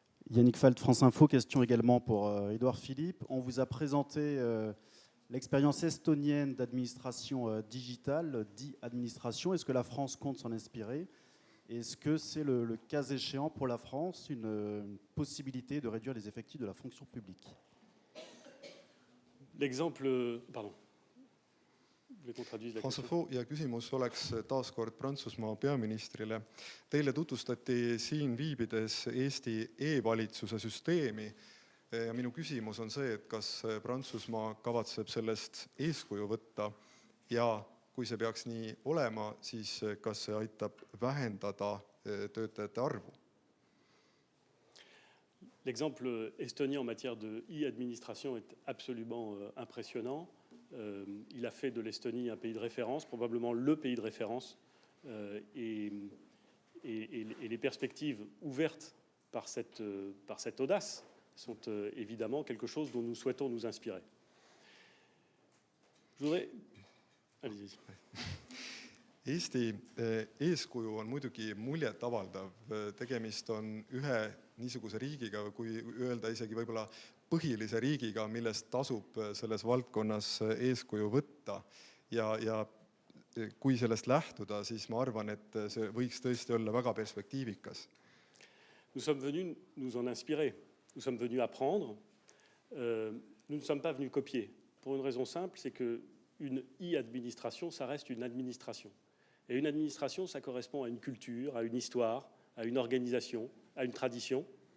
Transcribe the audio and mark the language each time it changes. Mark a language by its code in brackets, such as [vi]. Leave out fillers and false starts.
[fr] Yannick Falt, France Info, question également pour Édouard Philippe. On vous a présenté l'expérience estonienne d'administration digitale, dit administration. Est-ce que la France compte s'en inspirer? Est-ce que c'est le cas échéant pour la France une possibilité de réduire les effectifs de la fonction publique? L'exemple, pardon. [et] France Info ja küsimus oleks taaskord Prantsusmaa peaministrile. Teile tutvustati siin viibides Eesti e-valitsuse süsteemi ja minu küsimus on see, et kas Prantsusmaa kavatseb sellest eeskuju võtta ja kui see peaks nii olema, siis kas see aitab vähendada töötajate arvu? [fr] L'exemple estonien en matière de e-administration est absolument impressionnant. Il a fait de l'Estonie un pays de référence, probablement le pays de référence, et les perspectives ouvertes par cette audace sont évidemment quelque chose dont nous souhaitons nous inspirer. Je voudrais... Allez-y. [et] Eesti eeskuju on muidugi muljet avaldav. Tegemist on ühe niisuguse riigiga, kui öelda isegi võib-olla põhilise riigiga, millest tasub selles valdkonnas eeskuju võtta. ja kui sellest lähtuda, siis ma arvan, et see võiks tõesti olla väga perspektiivikas. [fr] Nous sommes venus nous en inspirer, nous sommes venus apprendre, nous ne sommes pas venus copier. Pour une raison simple, c'est qu'une e-administration, ça reste une administration. Et une administration, ça correspond à une culture, à une histoire, à une organisation, à une tradition.